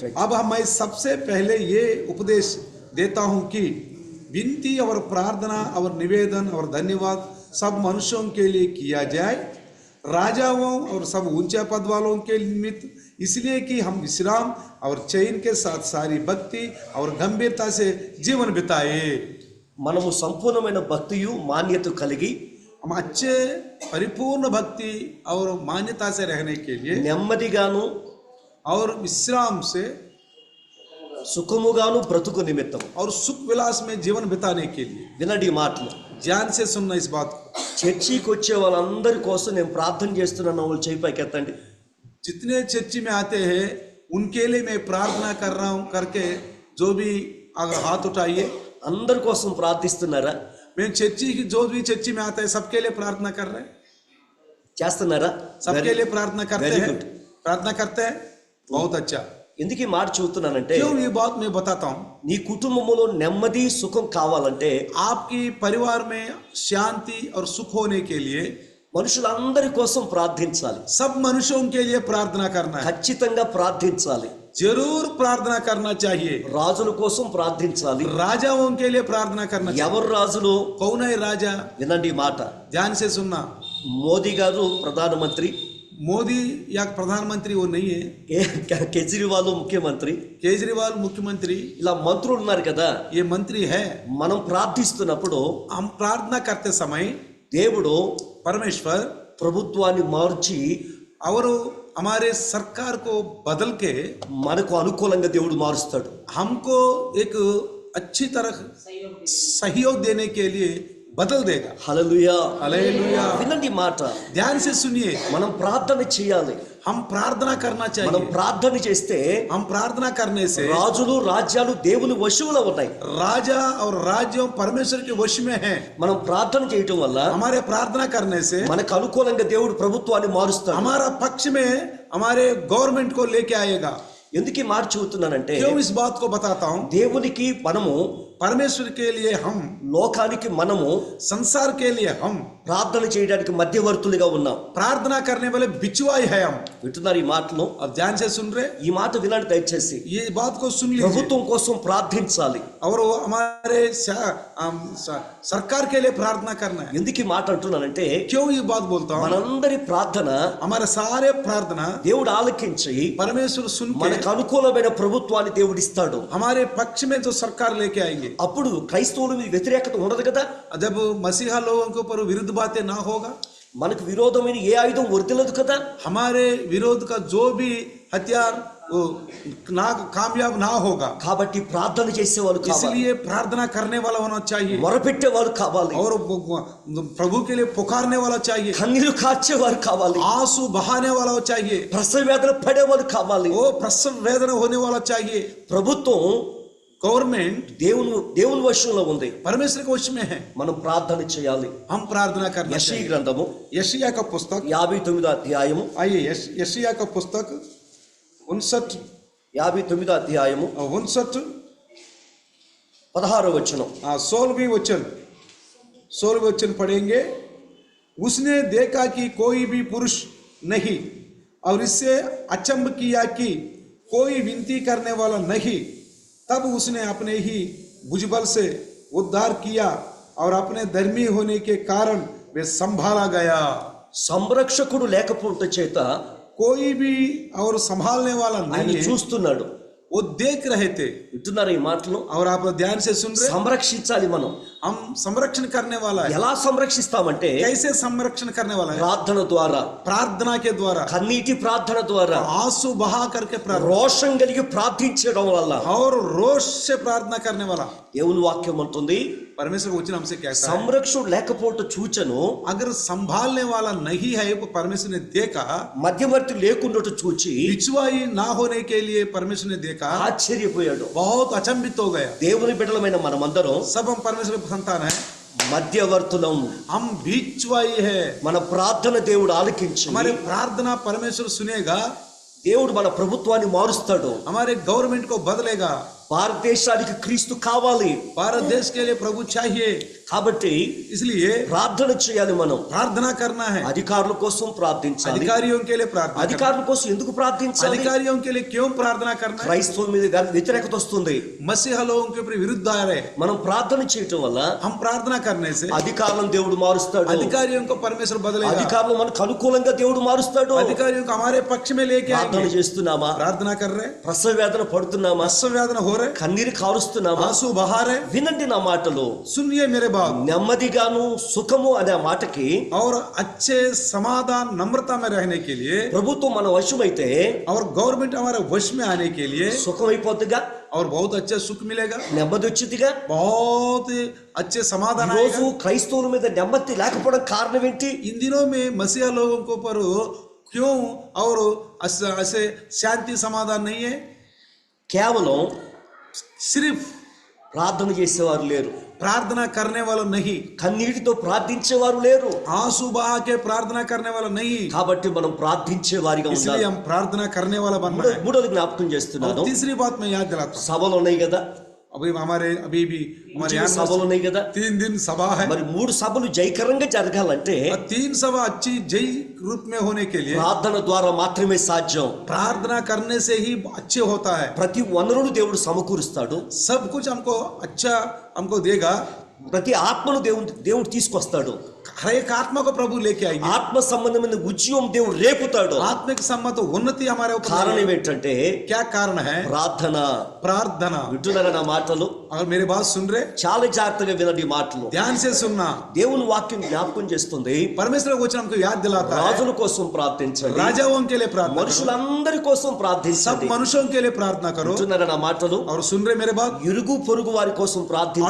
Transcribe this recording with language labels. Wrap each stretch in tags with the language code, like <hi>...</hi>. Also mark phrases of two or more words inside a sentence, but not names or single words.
<hi>अब मैं सबसे पहले ये उपदेश देता हूँ कि विनती और प्रार्थना और निवेदन और धन्यवाद सब मनुष्यों के लिए किया जाए. राजाओं और सब ऊंचे पद वालों के निमित्त, इसलिए कि हम विश्राम और चैन के साथ सारी भक्ति और गंभीरता से जीवन बिताए।</hi> <te>మనము సంపూర్ణమైన భక్తియు మాన్యత కలిగి</te> <hi>हम अच्छे परिपूर्ण भक्ति और मान्यता से रहने के लिए</hi> <te>నెమ్మదిగాను</te> <hi>और विश्राम से</hi> <te>సుఖముగాను బ్రతుకు నిమిత్తం</te> <hi>और सुख विलास में जीवन बिताने के लिए</hi> <te>వినండి ఈ మాటలు.</te> <hi>ध्यान से सुनना इस बात को।</hi> <te>చర్చికి వచ్చే వాళ్ళందరి కోసం నేను ప్రార్థన చేస్తున్నాను. వాళ్ళు చేయి పైకెత్తండి.</te> <hi>जितने चर्ची में आते हैं उनके लिए मैं प्रार्थना कर रहा हूं करके जो भी अगर हाथ उठाइए।</hi> <te>అందరి కోసం ప్రార్థిస్తున్నారా?</te> <hi>मैं चर्ची की जो भी चर्ची में आता है सबके लिए प्रार्थना कर रहे हैं।</hi> <te>చేస్తున్నారా?</te> <hi>सबके लिए प्रार्थना करते</hi> <en>Very</en> <hi>हैं।</hi> <en>good.</en> <hi>प्रार्थना करते हैं, बहुत अच्छा।</hi> <te>ఎందుకు ఈ మాట చెబుతున్నానంటే</te> <hi>क्यों ये बात मैं बताता हूँ?</hi> <te>నీ కుటుంబంలో నెమ్మది సుఖం కావాలంటే</te> <hi>आपकी परिवार में शांति और सुख होने के लिए</hi> <te>మనుషులందరి కోసం ప్రార్థించాలి.</te> <hi>सब मनुष्यों के लिए प्रार्थना करना है।</hi> <te>ఖచ్చితంగా ప్రార్థించాలి.</te> <hi>जरूर प्रार्थना करना चाहिए।</hi> <te>రాజుల కోసం ప్రార్థించాలి.</te> <hi>राजाओं के लिए प्रार्थना करना चाहिए।</hi> <te>ఎవరు రాజులు?</te> <hi>कौन है राजा?</hi> <te>వినండి ఈ మాట.</te> <hi>ध्यान से सुनना।</hi> <te>మోదీ గారు ప్రధానమంత్రి,</te> <hi>मोदी या प्रधानमंत्री वो नहीं है,</hi> <te>కేజ్రీవాల్ ముఖ్యమంత్రి,</te> <hi>केजरीवाल मुख्यमंत्री,</hi> <te>ఇలా మంత్రులు ఉన్నారు కదా.</te> <hi>ये मंत्री है।</hi> <te>మనం ప్రార్థిస్తున్నప్పుడు</te> <hi>हम प्रार्थना करते समय</hi> <te>దేవుడు</te> <hi>परमेश्वर</hi> <te>ప్రభుత్వాన్ని మార్చి</te> <hi>और हमारे सरकार को बदल के</hi> <te>మనకు అనుకూలంగా దేవుడు మారుస్తాడు.</te> <hi>हमको एक अच्छी तरह सहयोग देने के लिए बदल देगा।</hi> <te>హల్లెలూయా.</te> <hi>हालेलुया।</hi> <te>వినండి మాట.</te> <hi>ध्यान से सुनिए।</hi> <te>మనం ప్రార్థన చేయాలి.</te> <hi>हम प्रार्थना करना</hi> <te>మనం</te> <hi>चाहिए।</hi> <te>ప్రార్థన చేస్తే</te> <hi>हम प्रार्थना करने से</hi> <te>రాజులు రాజ్యాలు దేవుని వశంలో ఉన్నాయి.</te> <hi>राजा और राज्यों परमेश्वर के वश में है।</hi> <te>మనం ప్రార్థన చేయటం వల్ల</te> <hi>हमारे प्रार्थना करने से</hi> <te>మనకు అనుకూలంగా దేవుడు ప్రభుత్వాన్ని మారుస్తాడు.</te> <hi>हमारा पक्ष में हमारे गवर्नमेंट को लेके आएगा।</hi> <te>ఎందుకు ఈ మాట చెబుతున్నానంటే</te> <hi>क्यों इस बात को बताता हूँ?</hi> <te>దేవునికి మనము,</te> <hi>परमेश्वर के लिए हम,</hi> <te>లోకానికి మనము</te> <hi>संसार के लिए हम</hi> <te>ప్రార్థన చేయడానికి మధ్యవర్తులుగా ఉన్నాం.</te> <hi>प्रार्थना करने वाले बिचवाई है हम।</hi> <te>వింటున్నారు ఈ మాటలు?</te> <hi>अब ध्यान से सुन रहे,</hi> <te>ఈ మాట వినండి దయచేసి.</te> <hi>ये बात को सुन लीजिए।</hi> <te>ప్రభుత్వం కోసం ప్రార్థించాలి.</te> <hi>और वो हमारे सरकार के लिए प्रार्थना करना है।</hi> <te>ఎందుకు ఈ మాట అంటున్నానంటే</te> <hi>क्यों ये बात बोलता हूँ?</hi> <te>మనందరి ప్రార్థన</te> <hi>हमारे सारे प्रार्थना</hi> <te>దేవుడు ఆలకించి</te> <hi>परमेश्वर सुन के</hi> <te>మనకు అనుకూలమైన ప్రభుత్వాన్ని దేవుడు ఇస్తాడు.</te> <hi>हमारे पक्ष में जो सरकार लेके आएंगे।</hi> <te>అప్పుడు క్రైస్తవుల మీద వ్యతిరేకత ఉండదు కదా.</te> <hi>जब मसीहा लोगों के ऊपर विरुद्ध बातें ना होगा,</hi> <te>మనకు విరోధమైన ఏ ఆయుధం వర్తిల్లదు కదా.</te> <hi>हमारे विरोध का जो भी हथियार वो ना कामयाब ना होगा।</hi> <te>కాబట్టి ప్రార్థన చేసేవాళ్ళు కావాలి,</te> <hi>इसलिए प्रार्थना करने वाला होना चाहिए</hi> <te>మొరపెట్టేవాళ్ళు కావాలి,</te> <hi>और प्रभु के लिए पुकारने वाला चाहिए,</hi> <te>కన్నీరు కార్చేవారు కావాలి,</te> <hi>आंसू बहाने वाला चाहिए,</hi> <te>ప్రసవ వేదన పడేవాళ్ళు కావాలి.</te> <hi>वो प्रसव वेदना होने वाला चाहिए।</hi> <te>ప్రభుత్వం</te> <hi>गवर्नमेंट</hi> <te>దేవుని వశంలో ఉంది.</te> <hi>परमेश्वर के वश में है।</hi> <te>మనం ప్రార్థన చేయాలి.</te> <hi>हम प्रार्थना करना</hi> <te>యెషయా</te> <hi>चाहिए।</hi> <te>గ్రంథము</te> <hi>यशायाह का पुस्तक</hi> <te>59వ అధ్యాయము,</te> <hi>आइए, यशायाह का पुस्तक</hi> <te>59వ అధ్యాయము 59 16వ వచనం.</te> <hi>16वीं वचन पढ़ेंगे। उसने देखा कि कोई भी पुरुष नहीं और इससे अचंभ किया कि कोई विनती करने वाला नहीं। तब उसने अपने ही भुजबल से उद्धार किया और अपने धर्मी होने के कारण वे संभाला गया।</hi> <te>సంరక్షకుడు లేకపోవట చేత</te> <hi>कोई भी और संभालने वाला</hi> <te>ఆయన</te> <hi>नहीं है,</hi> <te>చూస్తున్నాడు.</te> <hi>वो देख रहे थे।</hi> <te>వింటున్నారు ఈ మాటలు?</te> <hi>और आप ध्यान से सुन रहे,</hi> <te>సంరక్షించాలి. మనం</te> <hi>हम संरक्षण करने वाला है।</hi> <te>ఎలా సంరక్షిస్తామంటే</te> <hi>कैसे संरक्षण करने वाला है?</hi> <te>ప్రార్థన ద్వారా,</te> <hi>प्रार्थना के द्वारा,</hi> <te>కన్నీటి ప్రార్థన ద్వారా,</te> <hi>आंसू बहा करके प्रार्थना</hi> <te>రోషం కలిగి ప్రార్థించడం వల్ల.</te> <hi>और रोष से प्रार्थना करने वाला।</hi> <te>దేవుని వాక్యం అంటుంది,</te> <hi>परमेश्वर का वचन हमसे कहता है,</hi> <te>సంరక్షకుడు లేకపోవట చూచను,</te> <hi>अगर संभालने वाला नहीं है वो परमेश्वर ने देखा,</hi> <te>మధ్యవర్తి లేకుండా చూచి</te> <hi>पिछवाई ना होने के लिए परमेश्वर ने देखा,</hi> <te>ఆశ్చర్యపోయాడు.</te> <hi>बहुत अचंभित हो गया।</hi> <te>దేవుని బిడ్డలమైన మనమందరం</te> <hi>सब हम परमेश्वर के संतान है,</hi> <te>మధ్యవర్తులం.</te> <hi>हम बीचवाई है।</hi> <te>మన ప్రార్థన దేవుడు ఆలకించి</te> <hi>हमारे प्रार्थना परमेश्वर सुनेगा,</hi> <te>దేవుడు మన ప్రభుత్వాన్ని మారుస్తాడు.</te> <hi>हमारे गवर्नमेंट को बदलेगा।</hi> <te>భారతదేశానికి క్రీస్తు కావాలి.</te> <hi>भारत देश के लिए प्रभु चाहिए।</hi> <te>కాబట్టి</te> <hi>इसलिए</hi> <te>ప్రార్థన చేయాలి మనం.</te> <hi>प्रार्थना करना है,</hi> <te>అధికారుల కోసం ప్రార్థించాలి.</te> <hi>अधिकारियों के लिए प्रार्थना करना</hi> <te>అధికారుల కోసం ఎందుకు</te> <hi>है।</hi> <te>ప్రార్థించాలి?</te> <hi>अधिकारियों के लिए क्यों प्रार्थना करना है?</hi> <te>క్రైస్తవుల మీద వ్యతిరేకత వస్తుంది.</te> <hi>मसीह लोगों के ऊपर विरुद्ध आ रहे हैं।</hi> <te>మనం ప్రార్థన చేయటం వల్ల</te> <hi>हम प्रार्थना करने से</hi> <te>అధికారులను దేవుడు మారుస్తాడు.</te> <hi>अधिकारियों को परमेश्वर बदलेगा,</hi> <te>అధికారులు మనకు అనుకూలంగా దేవుడు మారుస్తాడు.</te> <hi>अधिकारियों को हमारे पक्ष में लेके</hi> <te>ప్రార్థన</te> <hi>आएंगे।</hi> <te>చేస్తున్నామా?</te> <hi>प्रार्थना कर रहे हैं,</hi> <te>ప్రసవ వేదన పడుతున్నామా?</te> <hi>प्रसव वेदना हो रहे,</hi> <te>కన్నీరు కారుస్తున్నామా?</te> <hi>आंसू बहा रहे,</hi> <te>వినండి నా మాటలు.</te> <hi>सुनिए मेरे बात।</hi> <te>నెమ్మదిగాను సుఖము అనే మాటకి</te> <hi>और अच्छे समाधान नम्रता में रहने के लिए</hi> <te>ప్రభుత్వం మన వశమైతే</te> <hi>और गवर्नमेंट हमारे वश में आने के लिए</hi> <te>సుఖం అయిపోద్దిగా,</te> <hi>और बहुत अच्छा सुख मिलेगा,</hi> <te>నెమ్మది వచ్చిందిగా.</te> <hi>बहुत अच्छे समाधान</hi> <te>ఈరోజు</te> <hi>आएगा।</hi> <te>క్రైస్తవుల మీద నెమ్మది లేకపోవడం కారణం ఏంటి?</te> <hi>इन दिनों में मसीहा लोगों को पर क्यों और ऐसे शांति समाधान नहीं है?</hi> <te>కేవలం</te> <hi>सिर्फ</hi> <te>ప్రార్థన చేసేవారు లేరు,</te> <hi>प्रार्थना करने वाला नहीं,</hi> <te>కన్నీటితో ప్రార్థించేవారు లేరు.</te> <hi>आंसू बहा के प्रार्थना करने वाला नहीं।</hi> <te>కాబట్టి మనం ప్రార్థించే వారిగా</te> <hi>इसलिए</hi> <te>ఉండాలి.</te> <hi>हम प्रार्थना करने वाला बनना है।</hi> <te>మూడోది జ్ఞాపకం చేస్తున్నాను.</te> <hi>और तीसरी बात मैं याद दिलाता हूँ,</hi> <te>సభలు ఉన్నాయి కదా,</te> <hi>अभी हमारे अभी भी हमारे यहाँ</hi> <te>సభలు ఉన్నాయి కదా.</te> <hi>3 दिन सभा है।</hi> <te>మరి 3 సభలు జయకరంగా జరగాలంటే</te> <hi>और 3 सभा अच्छी जय रूप में होने के लिए</hi> <te>ప్రార్థన ద్వారా మాత్రమే సాధ్యం.</te> <hi>प्रार्थना करने से ही अच्छे होता है।</hi> <te>ప్రతి వనరును దేవుడు సమకూరుస్తాడు.</te> <hi>सब कुछ हमको अच्छा हमको देगा।</hi> <te>ప్రతి ఆత్మను దేవుడు తీసుకొస్తాడు.</te> <hi>हर एक आत्मा को प्रभु लेके आएंगे।</hi> <te>ఆత్మ సంబంధమైన ఉద్యమం దేవుడు రేపుతాడు.</te> <hi>आत्मिक सम्मत उन्नति हमारे ऊपर</hi> <te>కారణం</te> <hi>आएगी।</hi> <te>ఏంటంటే</te> <hi>क्या कारण है?</hi> <te>ప్రార్థన.</te> <hi>प्रार्थना।</hi> <te>వింటున్నారా నా మాటలు?</te> <hi>अगर मेरी बात सुन रहे,</hi> <te>చాలా జాగ్రత్తగా వినండి ఈ మాటలు.</te> <hi>ध्यान से सुनना।</hi> <te>దేవుని వాక్యం జ్ఞాపకం చేస్తుంది.</te> <hi>परमेश्वर का वचन हमको याद दिलाता है,</hi> <te>రాజుల కోసం ప్రార్థించండి,</te> <hi>राजाओं के लिए प्रार्थना करो,</hi> <te>మనుషులందరి కోసం</te> <hi>सब</hi> <te>ప్రార్థించండి.</te> <hi>मनुष्यों के लिए प्रार्थना करो।</hi> <te>వింటున్నారా నా మాటలు?</te> <hi>और सुन रहे मेरे बात?</hi> <te>ఇరుగు పొరుగు వారి కోసం ప్రార్థించాలి.</te>